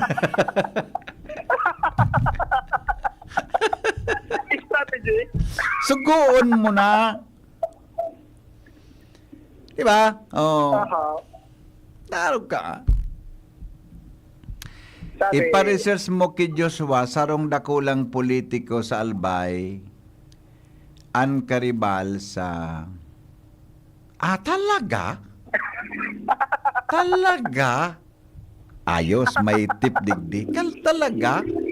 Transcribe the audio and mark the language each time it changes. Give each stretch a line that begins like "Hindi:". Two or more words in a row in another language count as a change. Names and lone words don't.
Bikol: Strategy. Sugoon mo na. Diba? Oh. Tarog ka. Ipa-research mo kay Joshua sarong dakulang politiko sa Albay ang karibal sa... talaga? Talaga? Ayos, may tip digdi. Talaga?